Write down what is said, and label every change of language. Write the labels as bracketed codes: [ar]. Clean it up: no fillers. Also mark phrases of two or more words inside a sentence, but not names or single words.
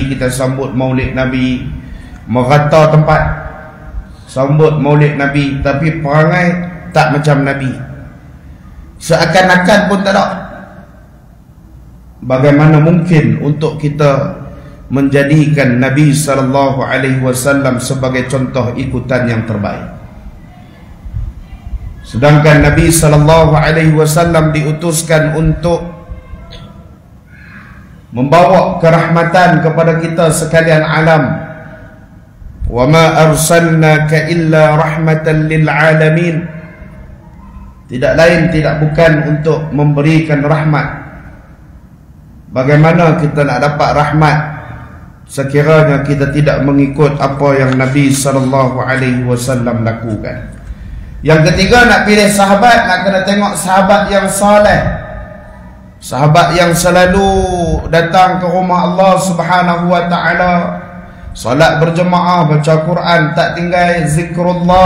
[ms] Kita sambut maulid Nabi, merata tempat sambut maulid Nabi, tapi perangai tak macam Nabi, seakan-akan pun tak ada. bagaimana mungkin untuk kita menjadikan Nabi [ar] صلى الله عليه وسلم [ms] sebagai contoh ikutan yang terbaik? Sedangkan Nabi [ar] صلى الله عليه وسلم [ms] diutuskan untuk membawa kerahmatan kepada kita sekalian alam. [ar] وما أرسلناك إلا رحمة للعالمين. [ms] Tidak lain tidak bukan untuk memberikan rahmat. Bagaimana kita nak dapat rahmat sekiranya kita tidak mengikut apa yang Nabi [ar] صلى الله عليه وسلم [ms] lakukan? Yang ketiga, nak pilih sahabat, nak kena tengok sahabat yang soleh, sahabat yang selalu datang ke rumah Allah [ar] سبحانه وتعالى, [ms] salat berjemaah, baca Quran, tak tinggal zikrullah.